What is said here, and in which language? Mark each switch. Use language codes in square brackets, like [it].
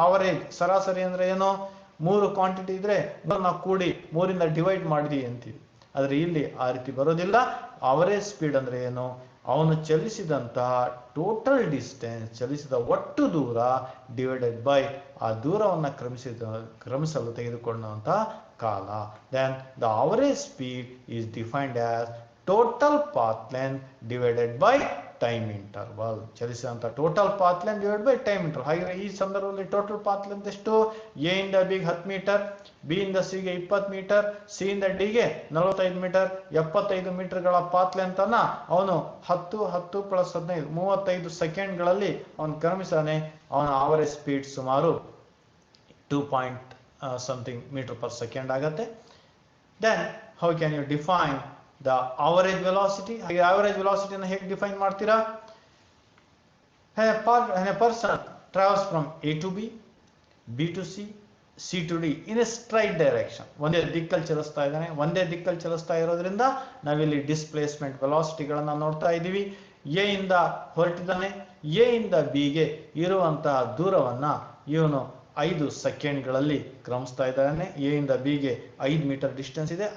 [kn] Average ಸರಾಸರಿ ಅಂದ್ರೆ ಏನು, 3 ಕ್ವಾಂಟಿಟಿ ಇದ್ರೆ ನಾವು ಕೂಡಿ 3 ಇಂದ ಡಿವೈಡ್ ಮಾಡಿದೀವಿ ಅಂತೀವಿ. ಆದ್ರೆ ಇಲ್ಲಿ ಆ ರೀತಿ ಬರೋದಿಲ್ಲ. ಆವರೇಜ್ ಸ್ಪೀಡ್ ಅಂದ್ರೆ ಏನು, ಅವನು ಚಲಿಸಿದಂತಹ ಟೋಟಲ್ ಡಿಸ್ಟೆನ್ಸ್, ಚಲಿಸಿದ ಒಟ್ಟು ದೂರ ಡಿವೈಡೆಡ್ ಬೈ ಆ ದೂರವನ್ನು ಕ್ರಮಿಸಲು ತೆಗೆದುಕೊಂಡಂತಹ ಕಾಲ. [en] Then the average speed is defined as total path length divided by time interval. [kn] ಚಲಿಸಿದಂತ total path length divide by time interval. ಹಾಗೆ ಈ ಸಂದರ್ಭದಲ್ಲಿ ಟೋಟಲ್ ಪಾತ್ ಲೆಂತ್ ಎಷ್ಟು, ಎ ಇಂದ ಬಿ 10 ಮೀಟರ್, ಬಿ ಇಂದ ಸಿ ಗೆ 20 ಮೀಟರ್, ಸಿ ಇಂದ D ಗೆ 45 metre, 75 ಮೀಟರ್ಗಳ path length ಅನ್ನ ಅವನು 10 + 15 35 ಸೆಕೆಂಡ್ಗಳಲ್ಲಿ ಅವನು ಕ್ರಮಿಸಾನೆ. ಅವನ ಆವರೇಜ್ ಸ್ಪೀಡ್ ಸುಮಾರು 2 ಮೀಟರ್ ಪರ್ ಸೆಕೆಂಡ್ ಆಗತ್ತೆ. [en] Then how can you define the average velocity? [kn] ಹಾಗೆ average velocity ಅನ್ನು ಹೇಗೆ ಡಿಫೈನ್ ಮಾಡ್ತೀರಾ? [en] When a person travels from A to B, B to C, C to D in a straight direction, [kn] ಒಂದೇ ದಿಕ್ಕಲ್ಲಿ ಚಲಿಸ್ತಾ ಇದ್ದಾನೆ. ಒಂದೇ ದಿಕ್ಕಲ್ಲಿ ಚಲಿಸ್ತಾ ಇರೋದ್ರಿಂದ ನಾವಿಲ್ಲಿ ಡಿಸ್ಪ್ಲೇಸ್ಮೆಂಟ್ ವೆಲಾಸಿಟಿಗಳನ್ನ ನೋಡ್ತಾ ಇದ್ದೀವಿ. ಎ ಇಂದ ಹೊರಟಿದ್ದಾನೆ, ಎ ಇಂದ ಬಿ ಗೆ ಇರುವಂತಹ ದೂರವನ್ನ ಇವನು 5 ಸೆಕೆಂಡ್ಗಳಲ್ಲಿ ಕ್ರಮಿಸ್ತಾ ಇದ್ದಾನೆ. ಎ ಇಂದ ಬಿಗೆ 5 ಮೀಟರ್ ಡಿಸ್ಟೆನ್ಸ್ ಇದೆ.